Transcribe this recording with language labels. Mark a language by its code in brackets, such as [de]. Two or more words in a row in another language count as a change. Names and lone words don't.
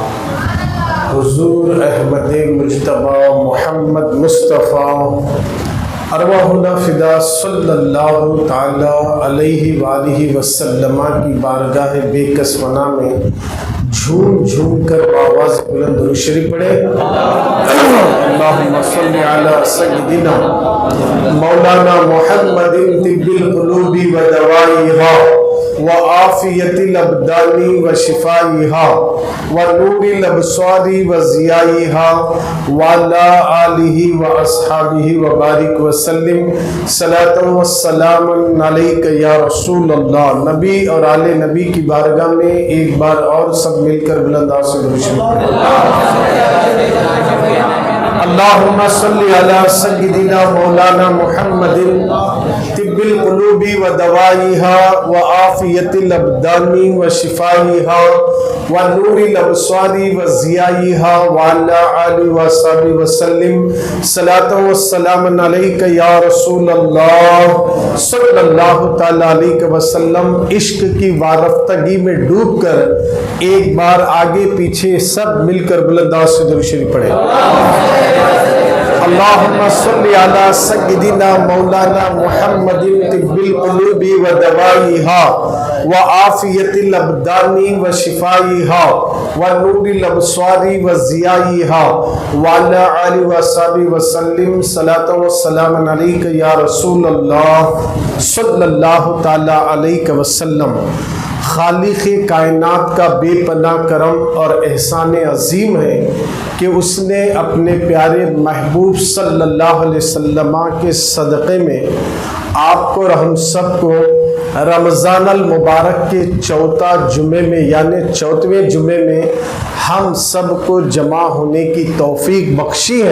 [ur] حضور احمد مجتبیٰ محمد مصطفیٰ [ar] ارواحنا فدا صلی اللہ تعالی علیہ وآلہ وسلم [ur] کی بارگاہ بے کسمنہ میں جھوم جھوم کر آواز بلند درود شریف پڑھے۔ [ar] اللہم صلی علی سیدنا مولانا محمد طب القلوب و دوائیہا وعافیت الابدان و شفائیہا ونور الابصار و ضیائیہا وعلی آلہ و اصحابہ وبارک وسلم صلاۃ و سلام علیک یا رسول اللہ۔ [ur] نبی اور آل نبی کی بارگاہ میں ایک بار اور سب مل کر بلند آواز سے درود شریف [ar] اللہم صلی علی سیدنا مولانا محمد طب القلوب و دوائیہا وعافیت الابدان و شفائیہا ونور الابصار و ضیائیہا وعلی آلہ وصحبہ وسلم صلاۃ و سلام علیک یا رسول اللہ صلی اللہ تعالی علیہ وسلم۔ [ur] عشق کی وارفتگی میں ڈوب کر ایک بار آگے پیچھے سب مل کر بلند آواز سے درود شریف پڑھیں۔ [ar] اللہم صلی علی سیدنا مولانا محمد طب القلوب و دوائیہا وعافیت الابدان و شفائیہا ونور الابصار و ضیائیہا وعلی آلہ وصحبہ وسلم صلاۃ و سلام علیک یا رسول اللہ صلی اللہ تعالی علیہ وسلم۔ [ur] خالق کائنات کا بے پناہ کرم اور احسان عظیم ہے کہ اس نے اپنے پیارے محبوب [ar] صلی اللہ علیہ وسلم [ur] کے صدقے میں آپ کو اور ہم سب کو رمضان المبارک کے چوتھا جمعے میں یعنی 4ویں جمعے میں ہم سب کو جمع ہونے کی توفیق بخشی ہے۔